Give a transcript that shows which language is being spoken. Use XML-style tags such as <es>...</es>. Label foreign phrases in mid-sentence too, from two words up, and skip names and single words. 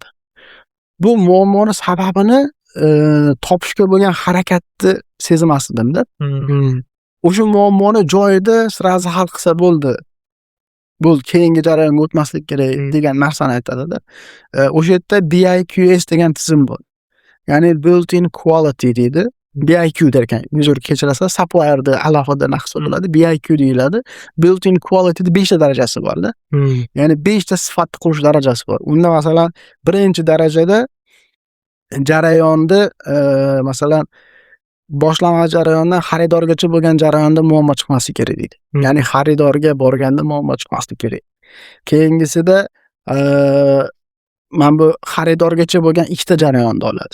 <uz>Bu muammoni sababini topishga bo'lgan harakatni sezmasdim-da. O'sha muammoni joyida sirazi hal qilsa bo'ldi. Bu keyingi jarayonga o'tmaslik kerak degan narsani aytadi-da. O'sha yerda BIQS degan tizim bor. Ya'ni</uz> <en>built-in quality</en> <uz>deydi. BIQ derkan, uzr kechirasiz, supplier'da alohida hisoblanadi. BIQ deyiladi.</uz> <en>Built-in quality'da</en> <uz>5 ta darajasi bor-da. Ya'ni 5 ta sifatni qurish darajasi bor. Unda masalan, birinchi darajada jarayonda masalan boshlang'ich jarayondan xaridorgacha bo'lgan jarayonda muammo chiqmasligi kerak deydi. Ya'ni xaridorga borganda muammo chiqmasligi kerak. Keyingisida mana bu xaridorgacha bo'lgan ikkita jarayonni oladi.</uz>